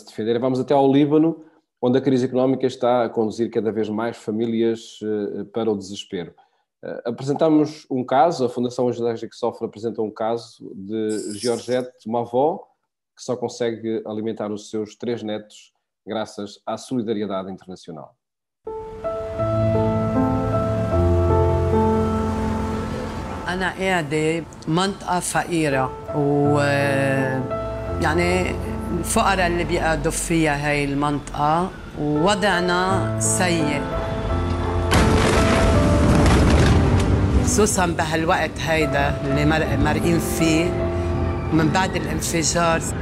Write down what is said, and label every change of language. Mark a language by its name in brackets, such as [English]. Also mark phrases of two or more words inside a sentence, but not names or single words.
[Portuguese] Vamos até ao Líbano, onde a crise económica está a conduzir cada vez mais famílias para o desespero. Apresentamos um caso, a Fundação Ajuda à Igreja que Sofre apresenta um caso de Georgette, uma avó que só consegue alimentar os seus 3 netos graças à solidariedade internacional. [Arabic] أنا قاعدة منطقة فقيرة ويعني الفقراء اللي بيقعدوا فيها هاي المنطقة ووضعنا سيء خصوصا بهالوقت هيدا اللي مرقين فيه من بعد الانفجار.